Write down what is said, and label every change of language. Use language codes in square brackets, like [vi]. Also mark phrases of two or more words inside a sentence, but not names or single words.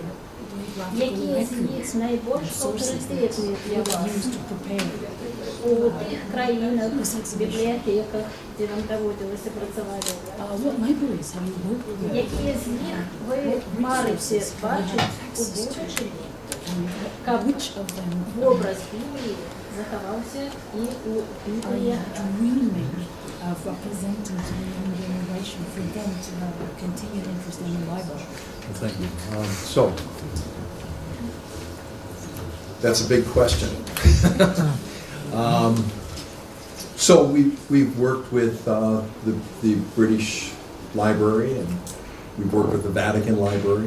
[be] Якія з іх найбольш аўтарытэтныя для вас у тых краінах, бібліятэках, дзе вам даводзілася працаваць? Якія з іх вы марыце бачыць у будучыні, каб вобраз Бібліі захаваўся і ў бібліяграфіі? [en] Of representing to the young generation for them to have a continued interest in the Bible. Well, thank you. So, that's a big question. So we've worked with the British Library, and we've worked with the Vatican Library.